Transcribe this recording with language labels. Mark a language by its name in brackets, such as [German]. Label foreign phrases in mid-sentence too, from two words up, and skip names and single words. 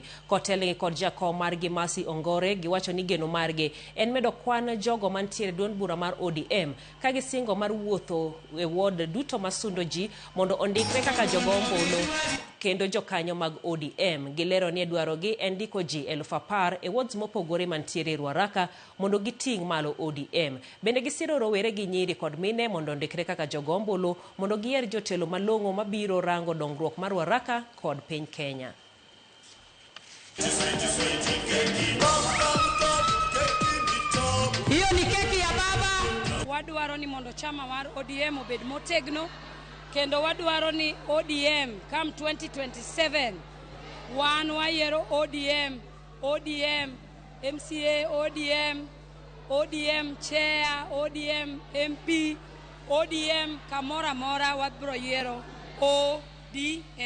[Luo (Kenya and Tanzania)] Kotelgi kod jakom margi Mercy Ongore giwacho ni geno margi en medo kwan jogo mantie duond bura mar ODM ka gisingo mar wuotho e ward duto masundo ji mondo ondikre kaka jogo ombulu kendo jokanyo mag ODM. Gilero ni dwarogi en ndiko ji 10,000 e wards mopogore mantiere Ruaraka mondo giting' malo ODM. Bende gisiro rowere gi nyiri kod mine mondo ondikre kaka jogo ombulu mondo giyier jotelo malong'o mabiro rango dongruok mar Ruaraka kod piny Kenya. [Swahili] Hiyo ni keki ya baba. [Luo (Kenya and Tanzania)] Wadwaro ni mondo chama mar ODM obed motegno, kendo wadwaro ni ODM come 2027 wan wayiero ODM MCA, ODM chair, ODM MP, ODM kamora mora wabro yiero ODM.